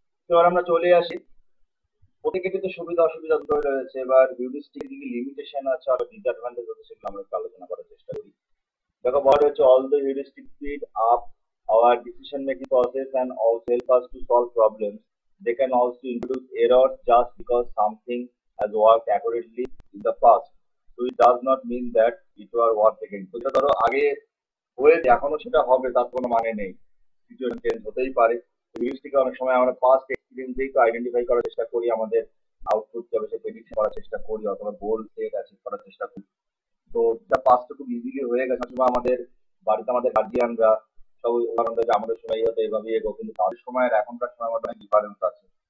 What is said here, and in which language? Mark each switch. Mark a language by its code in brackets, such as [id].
[bn] এবার আমরা চলে আসি, প্রত্যেকের কিন্তু সুবিধা অসুবিধা দুটোই রয়েছে। এবার হিউরিস্টিক দিকে লিমিটেশন আছে আর ডিসঅ্যাডভান্টেজ আছে, সেগুলো আমরা একটু আলোচনা করার চেষ্টা করি। দেখো বলা রয়েছে [en] All the heuristic speed up our decision making process and also help us to solve problems. They can also introduce errors just because something has worked accurately in the past. So it does not mean that it will work again. [bn] তো যেটা ধরো আগে হয়েছে এখনো সেটা হবে তার কোনো মানে নেই। সিচুয়েশন চেঞ্জ হতেই পারে। রিলিস্টিক অনেক সময় আমরা পাস্ট এক্সপিরিয়েন্সেই তো আইডেন্টিফাই করার চেষ্টা করি আমাদের আউটপুট কি হবে সে প্রেডিকশন করার চেষ্টা করি অথবা গোল সেট অ্যাচিভ করার চেষ্টা করি। তো যা পাসটা খুব ইজিলি হয়ে গেছে সময় আমাদের বাড়িতে আমাদের গার্জিয়ানরা সব উদাহরণ দেয় যে আমাদের সময় হতো এভাবে এগো, কিন্তু তাদের সময় আর এখনকার সময় মধ্যে অনেক ডিফারেন্স আছে।